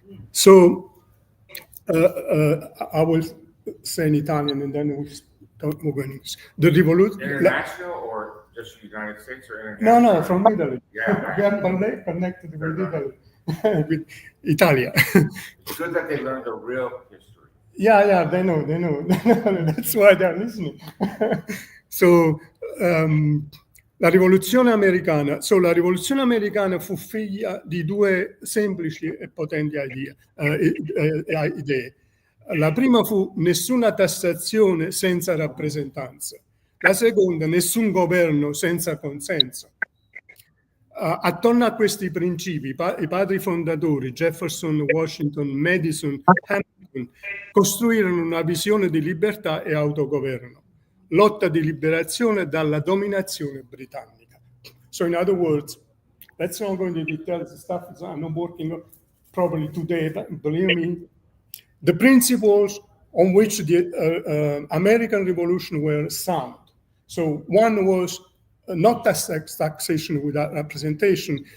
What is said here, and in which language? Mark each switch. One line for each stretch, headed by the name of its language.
English: So I will say in Italian and then we'll go in English. The revolution. International or just United States or international? No, from Italy. Yeah. We are connected with Italy, with Italia. It's good that they learned the real history. Yeah, they know. That's why they're listening.
Italian: So, la rivoluzione americana. So, la rivoluzione americana fu figlia di due semplici e potenti idee. La prima fu nessuna tassazione senza rappresentanza. La seconda, nessun governo senza consenso. Attorno a questi principi, i padri fondatori, Jefferson, Washington, Madison, Hamilton, costruirono una visione di libertà e autogoverno, lotta di liberazione dalla dominazione britannica.
English: So in other words, let's not go into details, the stuff is I'm not working probably today, but believe me, the principles on which the American Revolution were sound. So one was not taxation without representation.